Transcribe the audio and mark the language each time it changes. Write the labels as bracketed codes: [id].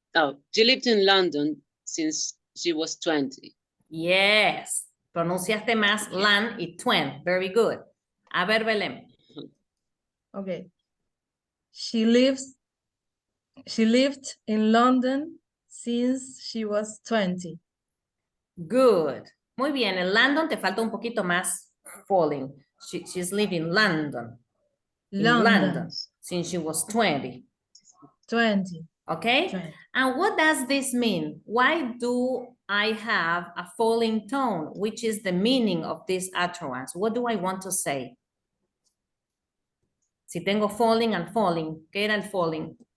[en] Oh, she lived in London since she was 20. Yes. [es] Pronunciaste más lan y twen. [en] Very good. [es] A ver, [en] Belén. Okay. She lived in London since she was 20. Good. [es] Muy bien. En London te falta un poquito más falling. [en] She's living in London. In London since she was 20. 20. Okay? 20. And what does this mean? Why do I have a falling tone, which is the meaning of this utterance. What do I want to say? [es] Si tengo falling and falling, ¿qué era el falling?